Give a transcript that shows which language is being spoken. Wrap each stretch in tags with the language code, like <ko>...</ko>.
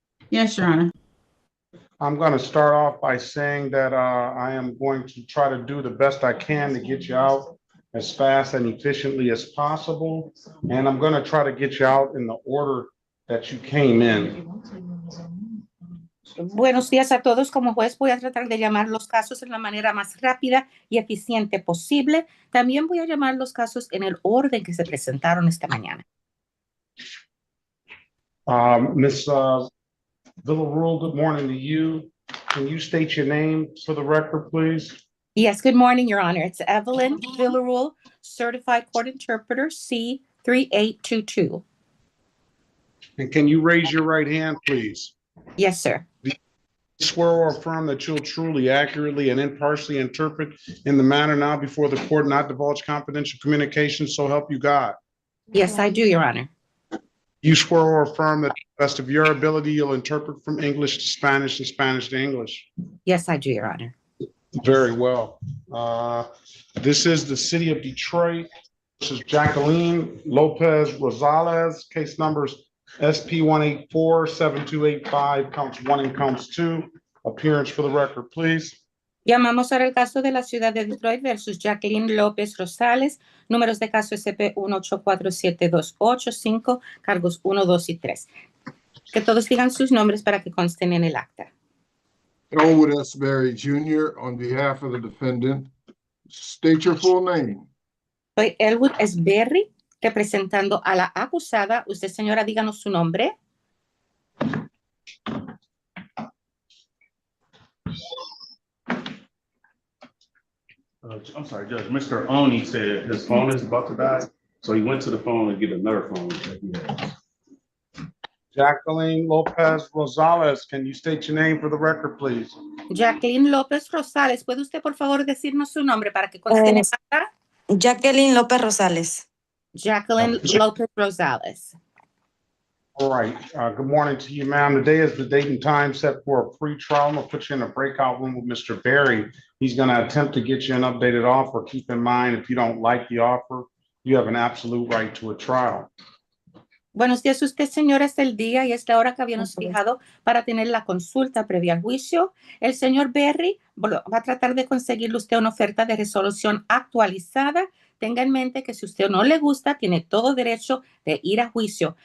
<en>Yes, Your Honor. I'm going to start off by saying that I am going to try to do the best I can to get you out as fast and efficiently as possible. And I'm going to try to get you out in the order that you came in.</en> <es>Buenos días a todos. Como juez voy a tratar de llamar los casos en la manera más rápida y eficiente posible. También voy a llamar los casos en el orden que se presentaron esta mañana.</es> <en>Ms. Villarreal, good morning to you. Can you state your name for the record, please? Yes, good morning, Your Honor. It's Evelyn Villarreal, Certified Court Interpreter, C3822. And can you raise your right hand, please? Yes, sir. Swear or affirm that you'll truly, accurately, and impartially interpret in the manner now before the court, not divulge confidential communications, so help you God. Yes, I do, Your Honor. You swear or affirm that to the best of your ability, you'll interpret from English to Spanish and Spanish to English. Yes, I do, Your Honor. Very well. This is the city of Detroit. This is Jacqueline Lopez Rosales, case numbers SP 184-7285, counts 1 and counts 2. Appearance for the record, please.</en> <es>Llamamos ahora el caso de la ciudad de Detroit versus Jacqueline López Rosales, números de caso SP 1847285, cargos 1, 2 y 3. Que todos digan sus nombres para que consten en el acta.</es> <en>Elwood S. Berry Jr. on behalf of the defendant. State your full name.</en> <es>Soy Elwood Berry, representando a la acusada. Usted, señora, díganos su nombre.</es> <en>I'm sorry, Judge. Mr. Oni said his phone is about to die, so he went to the phone and get another phone. Jacqueline Lopez Rosales, can you state your name for the record, please?</en> <es>Jacqueline López Rosales. ¿Puede usted, por favor, decirnos su nombre para que conste en el acta? Jacqueline López Rosales. Jacqueline López Rosales.</es> <en>All right, good morning to you, ma'am. Today is the date and time set for a pre-trial. I'm gonna put you in a breakout room with Mr. Berry. He's gonna attempt to get you an updated offer. Keep in mind, if you don't like the offer, you have an absolute right to a trial.</en> <es>Buenos días, usted, señora, es el día y es la hora que habíamos fijado para tener la consulta previa al juicio. El señor Berry va a tratar de conseguirle usted una oferta de resolución actualizada. Tenga en mente que si usted no le gusta, tiene todo derecho de ir a juicio.</es>